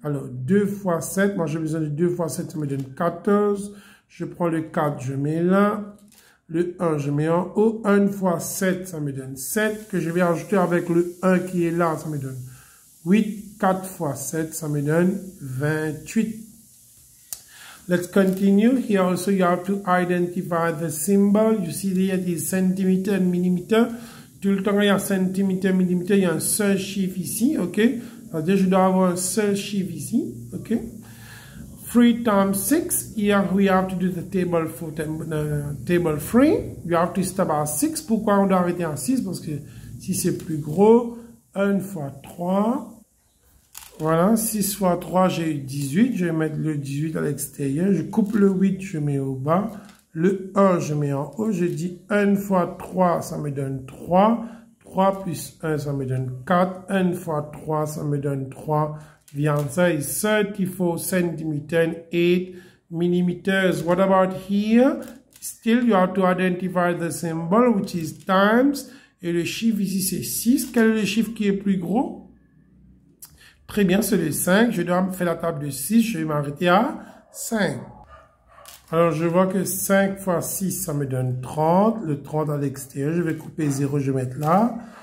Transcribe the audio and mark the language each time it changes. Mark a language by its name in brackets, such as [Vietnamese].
[French] Alors, 2 fois 7, moi j'ai besoin de 2 fois 7, ça me donne 14. Je prends le 4, je mets là. Le 1, je mets en haut. 1 fois 7, ça me donne 7. Que je vais ajouter avec le 1 qui est là, ça me donne 8. 4 fois 7, ça me donne 28. [English] Let's continue. Here also you have to identify the symbol. You see here it is centimeter and millimeter. [French] Tout le temps, il y a centimètre, millimètre, il y a un seul chiffre ici, ok? C'est-à-dire, je dois avoir un seul chiffre ici, ok? [English] 3 times 6, here we have to do the table for table 3. You have to start at 6. [French] Pourquoi on doit arrêter à 6? Parce que si c'est plus gros, 1 fois 3. Voilà, 6 fois 3, j'ai eu 18. Je vais mettre le 18 à l'extérieur. Je coupe le 8, je mets au bas. Le 1, je mets en haut. Je dis 1 fois 3, ça me donne 3. 3 plus 1, ça me donne 4. 1 fois 3, ça me donne 3. [English] The answer is 34 centimeters and 8 millimeters. What about here? Still, you have to identify the symbol, which is times. [French] Et le chiffre ici, c'est 6. Quel est le chiffre qui est plus gros? Très bien, c'est le 5. Je dois faire la table de 6. Je vais m'arrêter à 5. Alors, je vois que 5 fois 6, ça me donne 30. Le 30 à l'extérieur, je vais couper 0, je vais mettre là.